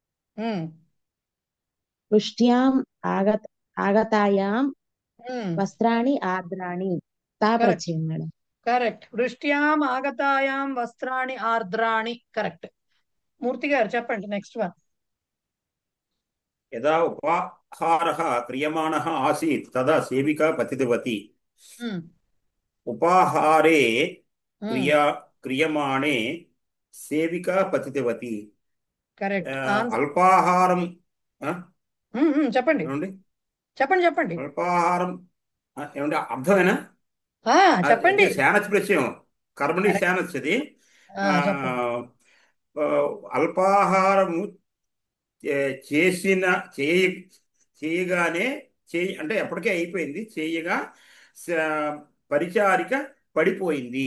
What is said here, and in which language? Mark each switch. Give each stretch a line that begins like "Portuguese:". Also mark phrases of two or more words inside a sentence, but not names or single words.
Sanskrit: వృష్ట్యాం ఆగతాయాం వస్త్రాణి ఆర్ద్రాణి.
Telugu: తా ప్రత్యయం మేడం.
Sanskrit: కరెక్ట్. వృష్ట్యాం ఆగతాయాం వస్త్రాణి ఆర్ద్రాణి. కరెక్ట్.
Telugu: మూర్తి గారు చెప్పండి
English: next one.
Sanskrit: యదా उपाहारः क्रियमाणः आसीत् तदा सेविका पतितवती ఉమ్, उपाहारे ఉమ్, क्रियमाणे सेविका पतितवती
English: correct answer.
Telugu: అల్పాహారం చెప్పండి ఏమండి చెప్పండి చెప్పండి అల్పాహారం ఏమండి అర్థమేనా చెప్పండి. శానచ్ ప్రత్యయం కర్మణి కరెక్ట్. శానచ్ అది చెప్పండి. అల్పాహారము చేసిన చేయగానే అంటే ఎప్పటికే అయిపోయింది చేయగా పరిచారిక పడిపోయింది.